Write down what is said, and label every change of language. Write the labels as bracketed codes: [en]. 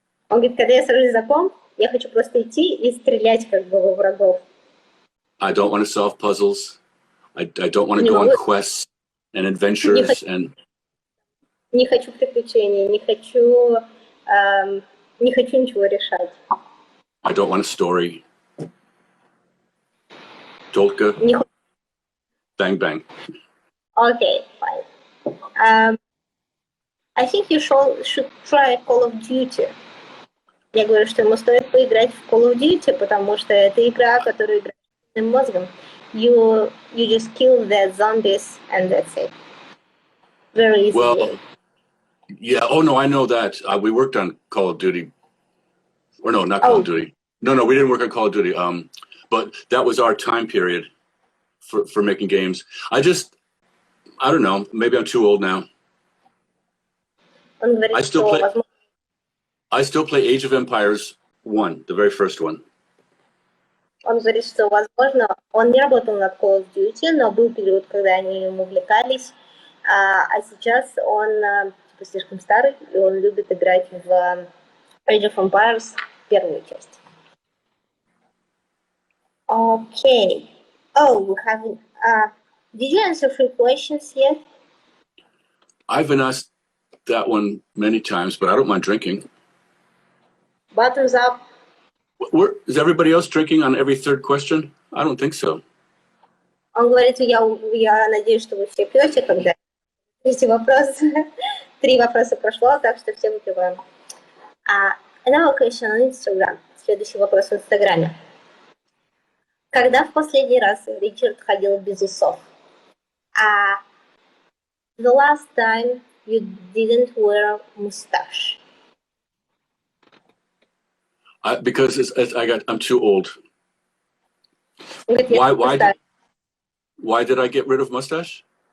[ru] Он говорит, когда я сажусь за комп, я хочу просто идти и стрелять как бы во врагов. [en] I don't want to solve puzzles. I don't want to go on quests and adventures and... [ru] Не хочу приключений, не хочу ничего решать. [en] I don't want a story. [ru] Только [en] bang bang. Okay, fine. I think you should try Call of Duty. [ru] Я говорю, что ему стоит поиграть в Call of Duty, потому что это игра, которую играет своим мозгом. [en] You just kill the zombies and that's it. Very easy. Well, yeah. Oh no, I know that. We worked on Call of Duty. Or no, not Call of Duty. No, we didn't work on Call of Duty. But that was our time period for making games. I don't know. Maybe I'm too old now. [ru] Он говорит, [en] I still play Age of Empires 1, the very first one. [ru] Он говорит, что, возможно, он не работал над Call of Duty, но был период, когда они им увлекались, а сейчас он типа слишком старый, и он любит играть в Age of Empires первую часть. [en] Okay. Oh, we haven't. Did you answer 3 questions yet? I've been asked that one many times, but I don't mind drinking. Bottoms up. Is everybody else drinking on every third question? I don't think so. [ru] Он говорит, я надеюсь, что вы все пьете, когда эти вопросы. 3 вопроса прошло, так что все выпиваем. Another question on Instagram. Следующий вопрос в Инстаграме. Когда в последний раз Ричард ходил без усов? [en] The last time you didn't wear mustache. Because I'm too old. [ru] Говорит, [en] why did I get rid of mustache?